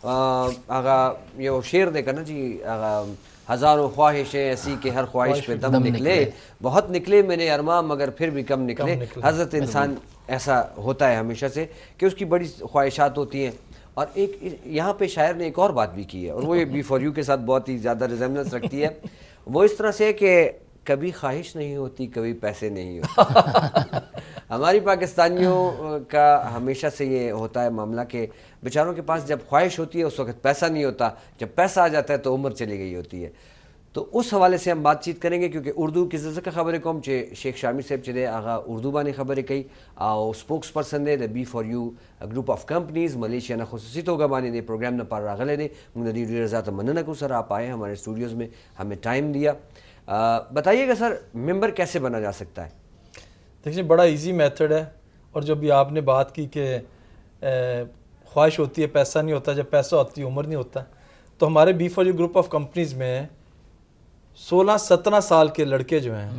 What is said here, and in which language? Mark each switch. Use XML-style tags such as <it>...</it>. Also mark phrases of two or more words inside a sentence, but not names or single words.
<ps>هغه یو شعر دی که نه چې هغه</ps> <ur>ہزاروں خواہشیں ایسی کہ ہر خواہش پہ دم نکلے، بہت نکلے میرے ارماں مگر پھر بھی کم نکلے. حضرت انسان ایسا ہوتا ہے ہمیشہ سے کہ اس کی بڑی خواہشات ہوتی ہیں. اور ایک یہاں پہ شاعر نے ایک اور بات بھی کی ہے، اور وہ یہ بی فار یو کے ساتھ بہت ہی زیادہ ریزیمبلنس رکھتی ہے. وہ اس طرح سے کہ کبھی خواہش نہیں ہوتی، کبھی پیسے نہیں ہوتے. ہماری پاکستانیوں کا ہمیشہ سے یہ ہوتا ہے معاملہ کہ بیچاروں کے پاس جب خواہش ہوتی ہے اس وقت پیسہ نہیں ہوتا، جب پیسہ آ جاتا ہے تو عمر چلی گئی ہوتی ہے. تو اس حوالے سے ہم بات چیت کریں گے، کیونکہ اردو کی</ur> <ps>ځکه خبرې کوم چې شیخ شامی صاحب چې دی هغه اردو باندې خبرې کوي او سپوکس پرسن دی د بی فار یو ګروپ آف کمپنیز ملیشیا نه خصوصي توګه باندې د پروګرام لپاره راغلی دی. موږ د دې ډېره زیاته مننه کوو سر</ps> <ur>آپ آئے ہمارے اسٹوڈیوز میں، ہمیں ٹائم دیا. بتائیے گا سر ممبر کیسے بنا جا سکتا ہے؟ دیکھیے بڑا</ur> <en>easy method</en> <ur>ہے، اور جو بھی آپ نے بات کی کہ خواہش ہوتی ہے پیسہ نہیں ہوتا، جب پیسہ ہوتی ہے عمر نہیں ہوتا. تو ہمارے بی فار یو گروپ آف کمپنیز میں 16-17 سال کے لڑکے جو ہیں</ur>